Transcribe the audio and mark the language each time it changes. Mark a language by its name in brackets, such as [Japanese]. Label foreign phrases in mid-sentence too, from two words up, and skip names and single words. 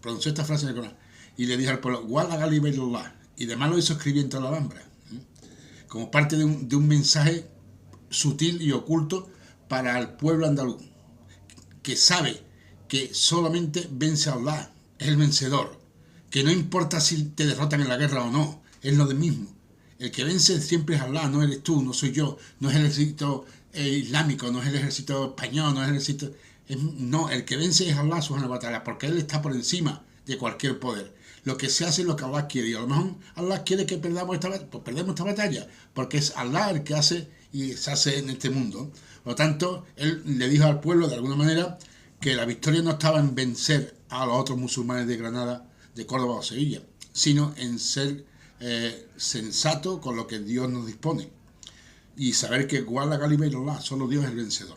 [Spanish] y le dijo al pueblo, [Arabic] ولا غالب إلا الله, [Spanish] y además lo hizo escribir en toda la Alhambra, como parte de un mensaje sutil y oculto para el pueblo andaluz, que sabe que solamente vence a Allah, es el vencedor, que no importa si te derrotan en la guerra o no, es lo de mismo. El que vence siempre es Allah, no eres tú, no soy yo, no es el ejército islámico, no es el ejército español, no es el ejército... no, el que vence es Allah [Arabic] سبحانه وتعالى, [Spanish] porque Él está por encima de cualquier poder. Lo que se hace es lo que Allah quiere, y a lo mejor Allah quiere que perdamos esta batalla, pues perdemos esta batalla, porque es Allah el que hace y se hace en este mundo. Por lo tanto, Él le dijo al pueblo, de alguna manera, que la victoria no estaba en vencer a los otros musulmanes de Granada, de Córdoba o Sevilla, sino en ser sensato con lo que Dios nos dispone y saber que [Arabic] ولا غالب إلا الله, [Spanish] solo Dios es el vencedor.